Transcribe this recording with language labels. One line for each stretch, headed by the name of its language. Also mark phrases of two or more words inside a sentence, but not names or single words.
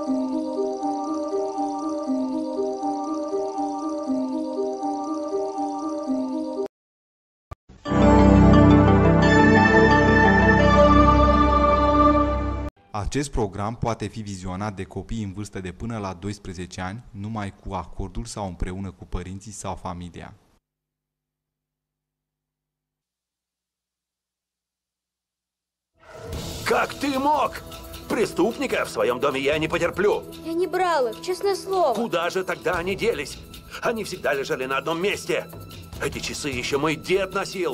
Romanian: Acest program poate fi vizionat de copii în vârstă de până la 12 ani, numai cu acordul sau împreună cu părinții sau familia.
Russian: Как ты мог? Преступника в своем доме я не потерплю. Я не брала, честное слово. Куда же тогда они делись? Они всегда лежали на одном месте. Эти часы еще мой дед носил.